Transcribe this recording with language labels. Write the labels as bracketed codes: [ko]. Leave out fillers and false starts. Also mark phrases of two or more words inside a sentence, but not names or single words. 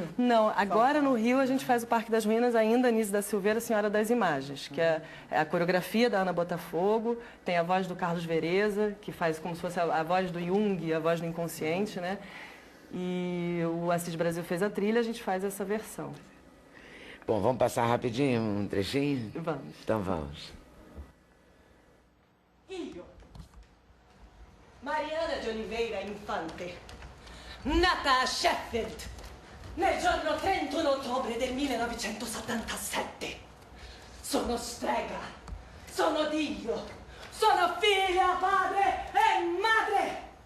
[pt] Não, agora no Rio a gente faz o Parque das Ruínas, ainda Nise da Silveira, Senhora das Imagens, que é a coreografia da Ana Botafogo, tem a voz do Carlos Vereza, que faz como se fosse a voz do Jung, a voz do inconsciente, né? E o Assis Brasil fez a trilha, a gente faz essa versão. Bom, vamos passar rapidinho um trechinho? Vamos. Então vamos. [it] Io, Mariana de Oliveira Infante, nata a Sheffield nel giorno 31 ottobre del 1977. Sono strega, sono Dio, sono figlia, padre e madre.